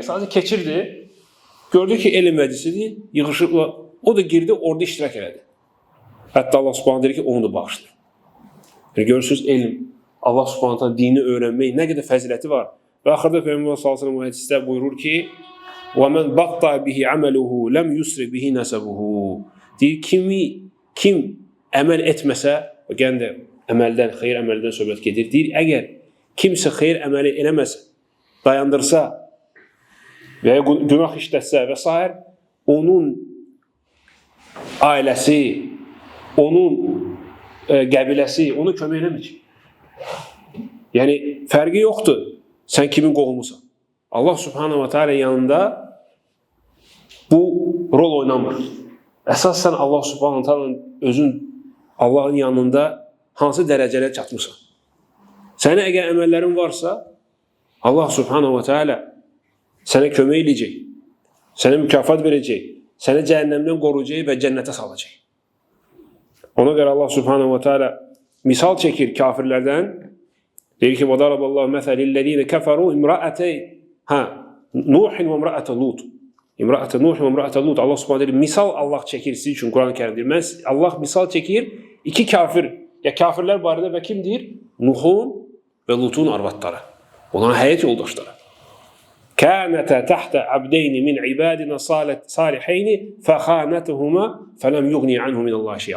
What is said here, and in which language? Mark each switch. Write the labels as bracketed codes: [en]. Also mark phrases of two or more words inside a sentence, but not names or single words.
[az] Sadəcə keçirdi, gördü ki, elm məclisidir, yığışıblar. O da girdi, orada iştirak elədi. Hətta [ar] الله سبحانه [az] deyir ki, onu da bağışlar. Yəni, görürsünüz, elm, [ar] الله سبحانه تعالى [az] dini öyrənmək nə qədər fəziləti var. Və axırda Peyğəmbər [ar] صلى الله عليه وسلم [az] hədisdə buyurur ki, [ar] وَمَنْ بَطَّعَ بِهِ عَمَلُهُ لَمْ يُسْرِ بِهِ نَسَبُهُ. [az] Deyir, kim əməl etməsə, yəni də əməldən, xeyir əməldən söhbət gedir. Deyir, əgər kimsə xeyir əməli eləməsə, dayandırsa və ya günah işlətsə və s. onun ailəsi, onun qəbiləsi, onu kömək eləməyəcək. Yəni, fərqi yoxdur, sən kimin qohumusan. [ar] الله سبحانه وتعالى [az] yanında bu rol oynamır. Əsas sən [ar] الله سبحانه وتعالى [az] özün Allahın yanında hansı dərəcələrə çatmışsan. Sənin əgər əməllərin varsa, [ar] الله سبحانه وتعالى [az] sənə kömək eləyəcək, sənə mükafat verəcək, səni cəhənnəmdən qoruyacaq və cənnətə salacaq. Ona görə [ar] الله سبحانه وتعالى [az] misal çəkir kafirlərdən. Deyir ki, [ar] وَضَرَبَ اللّٰهُ مَثَلِ الَّذ۪ينَ كَفَرُوا اِمْرَأَتَيْ نوح وامرأة لوط. امرأة نوح وامرأة لوط. [az] Allah subhanahu deyir, misal Allah çəkir sizin üçün Quran-ı Kərimdir. Allah misal çəkir iki kafir, ya kafirlər barədə və kim deyir? Nuhun və Lutun arvadları. Onların həyat yoldaşları. [ar] كانتا تحت عبدين من عبادنا صالحين فخانتاهما فلم يغني عنه من الله شيء.